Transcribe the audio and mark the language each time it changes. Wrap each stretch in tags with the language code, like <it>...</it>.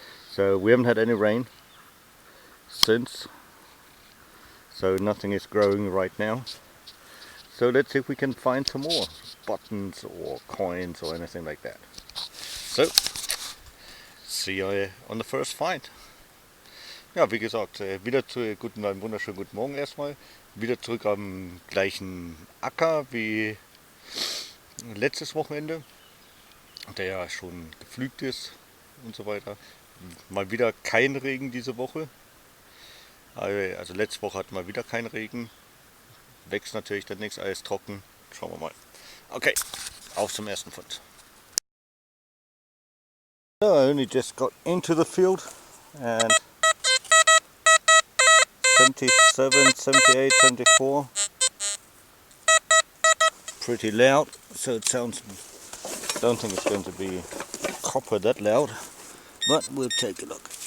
<en>So, we haven't had any rain since, so nothing is growing right now. So, let's see if we can find some more buttons or coins or anything like that. So, see you on the first find.</en> <de>Ja, wie gesagt, einen wunderschönen guten Morgen erstmal. Wieder zurück am gleichen Acker wie letztes Wochenende, der ja schon gepflügt ist und so weiter. Mal wieder kein Regen diese Woche. Also letzte Woche hatten wir wieder keinen Regen. Wächst natürlich dann nichts, alles trocken. Schauen wir mal. Okay, auf zum ersten Fund.</de> <en>So, I only just got into the field and 77, 78, 74. Pretty loud, so it sounds, don't think it's going to be copper that loud, but we'll take a look.</en>